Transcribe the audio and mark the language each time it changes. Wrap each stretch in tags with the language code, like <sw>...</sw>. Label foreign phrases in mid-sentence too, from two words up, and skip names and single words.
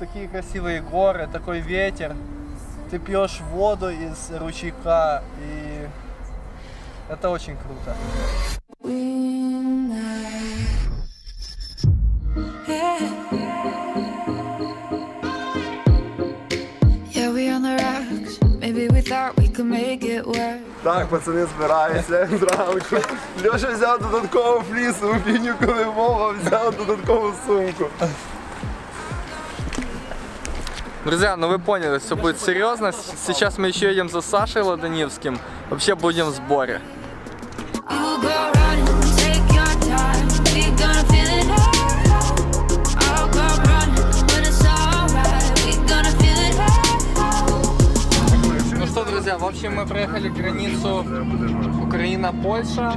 <ru>красивые горы, такой ветер. Ты пьешь воду из ручейка, и это очень круто.</ru> <uk>Так, пацани, збираються зранку. Льоша взяв додаткову флісову фігню, коли Вова взяв додаткову сумку.</uk> <ru>Друзья, ну вы поняли, все будет серьезно. Сейчас мы еще едем за Сашей Ладоневским. Вообще будем в сборе. Ну что, друзья, в общем, мы проехали границу Украина-Польша.</ru>